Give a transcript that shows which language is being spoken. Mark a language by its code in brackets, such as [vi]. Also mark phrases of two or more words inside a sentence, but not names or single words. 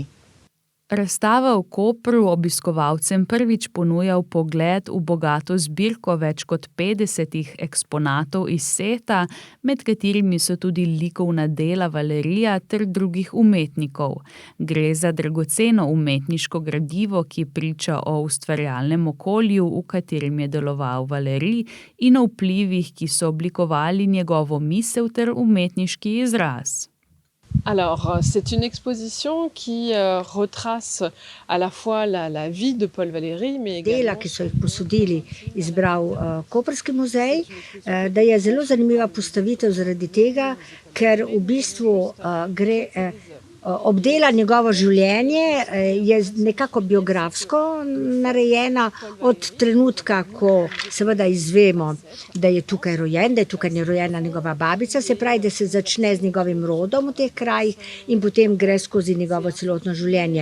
[sl] Razstava v Kopru obiskovalcem prvič ponuja vpogled v bogato zbirko več kot 50 eksponatov iz Seta, med katerimi so tudi likovna dela Valerija ter drugih umetnikov. Gre za dragoceno umetniško gradivo, ki priča o ustvarjalnem okolju, v katerem je deloval Valerij, in o vplivih, ki so oblikovali njegovo misel ter umetniški izraz. [fr] Alors, c'est une exposition qui retrace à la fois la vie de Paul Valéry, mais également... [sl] Dela, ki so jih posodili, izbral Koprski muzej, da je zelo zanimiva postavitev zaradi tega, ker v bistvu obdela njegovo življenje, je nekako biografsko narejena od trenutka, ko seveda izvemo, da je tukaj rojen, da je tukaj rojena njegova babica, se pravi, da se začne z njegovim rodom v teh krajih in potem gre skozi njegovo celotno življenje.